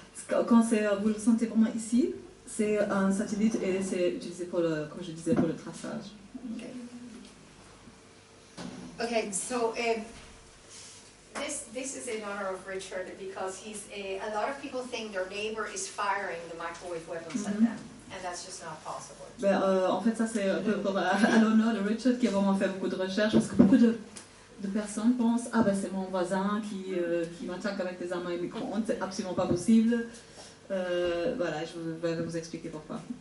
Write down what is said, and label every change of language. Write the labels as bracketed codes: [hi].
[fr] Quand vous le sentez vraiment ici, c'est un satellite et c'est utilisé pour comme je disais, pour le traçage. [en] Okay, so this is in honor of Richard because a lot of people think their neighbor is firing the microwave weapons at them. And that's just not possible. [fr] En fait, ça c'est un peu à l'honneur de Richard qui a vraiment fait beaucoup de recherches parce que beaucoup de personnes pensent c'est mon voisin qui m'attaque avec des armes à micro-ondes, c'est absolument pas possible. Voilà, je vais vous expliquer pourquoi.